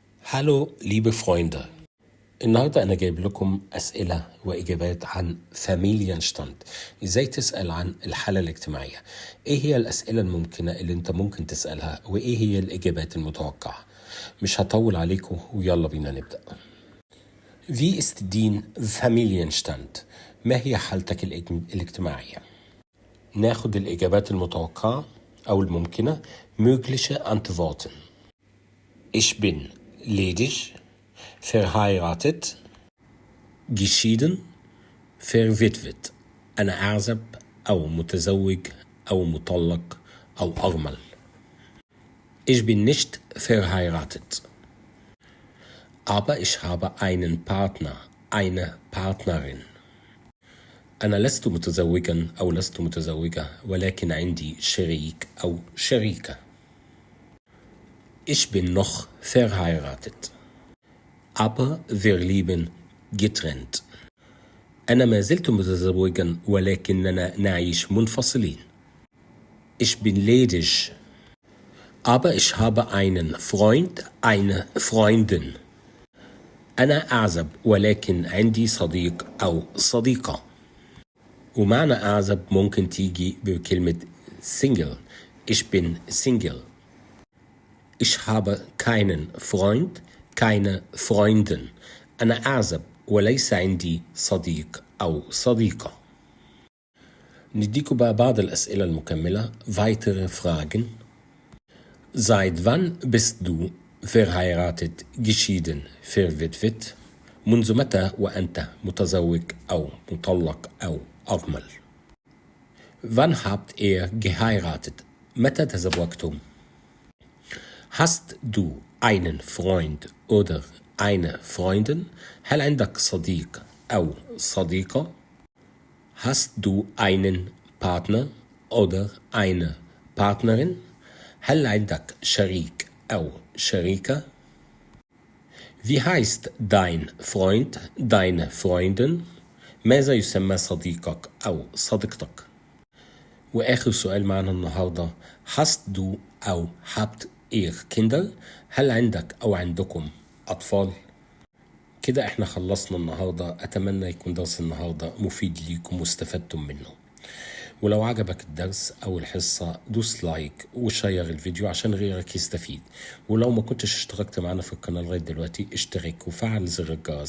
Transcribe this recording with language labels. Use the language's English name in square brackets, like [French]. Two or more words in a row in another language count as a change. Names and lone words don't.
[German] Hallo, liebe Freunde. [Arabic] النهاردة أنا جايب لكم أسئلة وإجابات عن فاميليenstand. إزاي تسأل عن الحالة الاجتماعية؟ إيه هي الأسئلة الممكنة اللي أنت ممكن تسألها؟ وإيه هي الإجابات المتوقعة؟ مش هطول عليكم ويلا بينا نبدأ. [German] Wie ist dein Familienstand؟ [Arabic] ما هي حالتك الاجتماعية؟ ناخد الإجابات المتوقعة أو الممكنة. [German] mögliche Antworten. Ich bin ledig, verheiratet, geschieden, verwitwet. [Arabic] أنا أعزب أو متزوج أو مطلق أو أرمل. [German] Ich bin nicht verheiratet. Aber ich habe einen Partner, eine Partnerin. [Arabic] أنا لست متزوجا أو لست متزوجة ولكن عندي شريك أو شريكة. [German] Ich bin noch verheiratet. Aber wir leben getrennt. [Arabic] أنا ما زلت متزوجا ولكننا نعيش منفصلين. [German] Ich bin ledig. Aber ich habe einen Freund, eine Freundin. [Arabic] أنا أعزب ولكن عندي صديق أو صديقة. ومعنى أعزب ممكن تيجي بكلمة single. [German] Ich bin Single. Ich habe keinen Freund, keine Freundin. [Arabic] أنا أعزب وليس عندي صديق أو صديقة. نديكوا بقى بعض الأسئلة المكملة. [German] weitere Fragen. Seit wann bist du verheiratet, geschieden, verwitwet؟ [Arabic] منذ متى وأنت متزوج أو مطلق أو أرمل؟ [German] Wann habt ihr geheiratet؟ [Arabic] متى تزوجتم؟ [German] Hast du einen Freund oder eine Freundin؟ [Arabic] هل عندك صديق أو صديقة؟ [German] Hast du einen Partner oder eine Partnerin؟ [Arabic] هل عندك شريك أو شريكة؟ [German] Wie heißt dein Freund, deine Freundin؟ [Arabic] ماذا يسمى صديقك أو صديقتك؟ وآخر سؤال معنا النهاردة. [German] Hast du أو habt ihr Kinder؟ [Arabic] هل عندك أو عندكم أطفال؟ كده احنا خلصنا النهاردة. أتمنى يكون درس النهاردة مفيد ليكم واستفدتم منه. ولو عجبك الدرس أو الحصة دوس لايك وشير الفيديو عشان غيرك يستفيد. ولو ما كنتش اشتركت معنا في القناة لغاية دلوقتي اشترك وفعل زر الجرس.